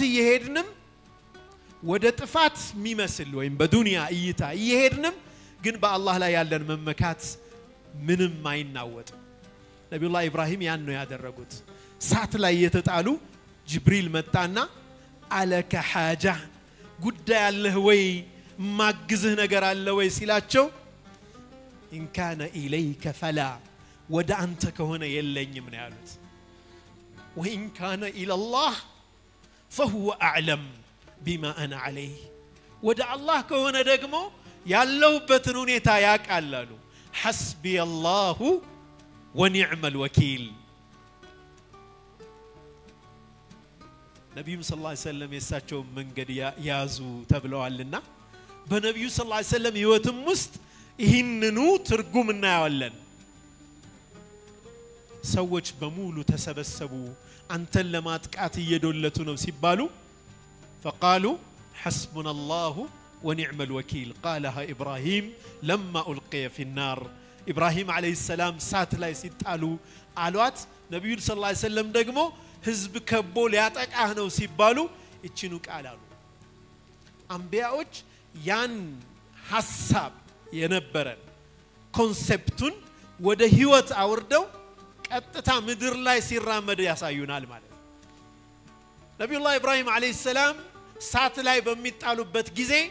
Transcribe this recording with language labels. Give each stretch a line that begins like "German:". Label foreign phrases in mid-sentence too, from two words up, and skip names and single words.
Amharic: ይሄድንም ወደ ጥፋት የሚመስል ወይም በዱንያ እይታ ይሄድንም ግን በአላህ ላይ ያለን መመካት ምንም አይናወጥ ነብዩላህ ኢብራሂም ያን ነው ያደረጉት ሳት ላይ የተጣሉ ጅብሪል መጣና
Arabic: ألك حاجة
Amharic: ጉዳይ አለህ ወይ ማግዝህ ነገር አለ ወይ ሲላቸው
Arabic: إن كان إليك فلا
Amharic: ወደ አንተ ከሆነ የለኝም ነው ያሉት
Arabic: وإن كان إلى الله فهو أعلم بما أنا عليه
Amharic: ወደ አላህ ከሆነ ደግሞ ያለውበትን ሁኔታ ያውቃል አሉ
Arabic: حسبي الله ونعم الوكيل
Amharic: ነብዩ
Arabic: صلى الله عليه وسلم
Amharic: የሳቸው መንገድ ያዙ ተብለዋልና በነብዩ
Arabic: صلى الله عليه وسلم
Amharic: ህይወትም ውስጥ ይህንኑ ትርጉም እናያለን ሰዎች በሙሉ ተሰበሰቡ አንተን ለማጥቃት እየዶለቱ ነው ሲባሉ
Arabic: فقالوا حسبنا الله ونعم الوكيل قالها إبراهيم لما ألقي في النار إبراهيم عليه السلام
Amharic: سات ላይ ሲጣሉ አሏት ነብዩ
Arabic: صلى الله عليه وسلم
Amharic: ደግሞ ህዝብ ከቦ ሊያጠቃህ ነው ሲባሉ እቺኑ ቃል አሉ አንቢያዎች ያን ሐሳብ የነበረን ኮንሴፕቱን ወደ ህይወት አውርደው ቀጥታ ምድር ላይ ሲራመድ ያሳዩናል ማለት ነብዩላህ ኢብራሂም
Arabic: عليه السلام
Amharic: ሳት ላይ በሚጣሉበት ጊዜ